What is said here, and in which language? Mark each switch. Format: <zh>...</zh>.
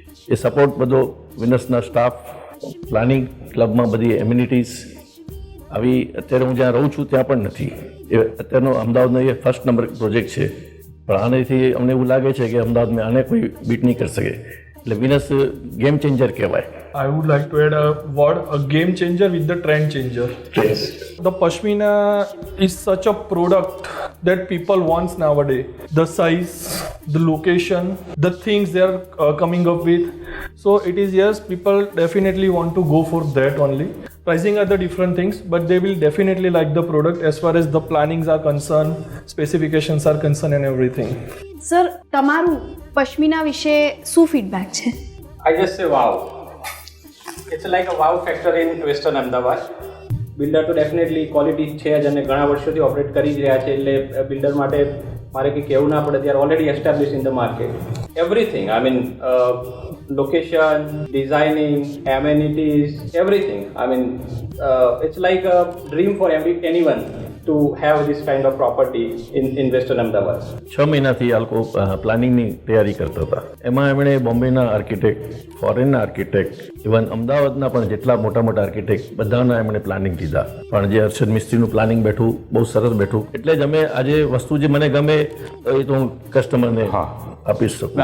<gu>એ support બધો વિનસના staff, planning, ક્લબમાં બધી એમ્યુનિટીઝ આવી અત્યારે હું જ્યાં રહું છું ત્યાં પણ નથી. એ અત્યારનો અમદાવાદનો એ ફર્સ્ટ નંબર પ્રોજેક્ટ છે. પણ આનેથી અમને એવું લાગે છે કે અમદાવાદમાં આને કોઈ બીટ નહીં કરી શકે. એટલે વિનસ ગેમ ચેન્જર કહેવાય.</gu> <en>I would like to add a word, a game changer with the trend changer. Yes. The Pashmina is such a product that people want nowadays. The size, the location, the things they are coming up with. So it is, yes, people definitely want to go for that only. Pricing are the different things, but they will definitely like the product as far as the plannings are concerned, specifications are concerned and everything.</en> <gu>Sir તમારું પશ્મિના વિશે શું feedback છે?</gu> <en>I just say wow. It's like a wow factor in Western Ahmedabad.</en> <gu>Builder તો definitely quality છે જ અને ઘણા વર્ષોથી ઓપરેટ કરી જ રહ્યા છે. એટલે બિલ્ડર માટે મારે કંઈ કહેવું ના પડે, ત્યારે</gu> <en>Already establish in the market. Everything, I mean location, designing, amenities, everything. I mean, it's like a dream for anyone to have this kind of property in Western Ahmedabad.</en> <gu>6 મહિનાથી આ લોકો પ્લાનિંગની તૈયારી કરતા હતા. એમાં એમણે બોમ્બેના આર્કિટેક્ટ, ફોરેનના આર્કિટેક્ટ, ઇવન અમદાવાદના પણ જેટલા મોટા મોટા આર્કિટેક્ટ બધાના એમણે પ્લાનિંગ લીધા. પણ જે હર્ષદ મિસ્ત્રીનું પ્લાનિંગ બેઠું બહુ સરસ બેઠું. એટલે જ અમે આજે વસ્તુ જે મને ગમે એ તો હું કસ્ટમરને આપી શકું.</gu>